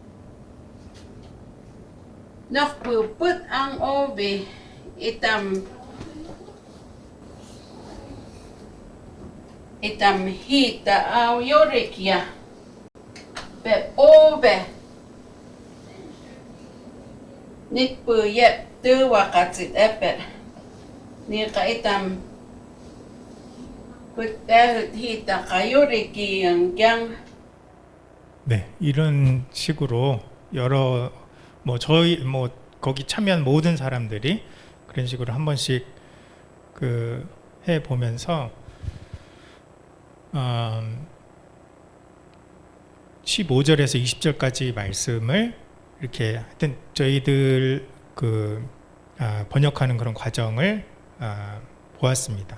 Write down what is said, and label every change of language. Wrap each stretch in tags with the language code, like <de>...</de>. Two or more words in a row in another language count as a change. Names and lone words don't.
<hop>nokpuput ang ove itam hita au yorikia pe ove nitpu yep tuwakatsit epet nika itam putahut hita kayuriki ang kyang</hop> <ko>네, 이런 식으로 여러 저희 거기 참여한 모든 사람들이 그런 식으로 한 번씩 그 해 보면서 15절에서 20절까지 말씀을 이렇게 하여튼 저희들 그 번역하는 그런 과정을 보았습니다.</ko>